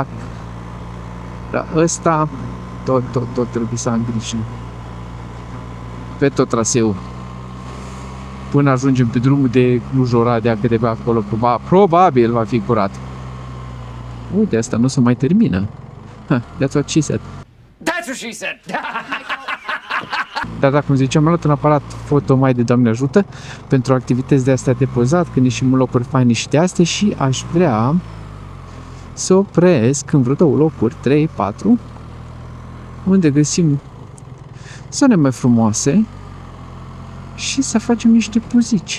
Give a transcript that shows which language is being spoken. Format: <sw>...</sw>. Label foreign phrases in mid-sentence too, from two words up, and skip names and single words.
<ro>Dar ăsta tot trebuie să am grijă pe tot traseul până ajungem pe drumul de Cluj-Oradea, că de pe acolo probabil va fi curat. Uite, asta nu se mai termină.</ro> <en>That's what she said. That's what she said.</en> <ro>Dar, cum ziceam, am luat un aparat foto mai de Doamne ajută pentru activități de astea de pozat, când ieșim în locuri faine și de astea, și aș vrea să opresc în vreo 2 locuri, 3, 4, unde găsim zone mai frumoase și să facem niște pozici.</ro>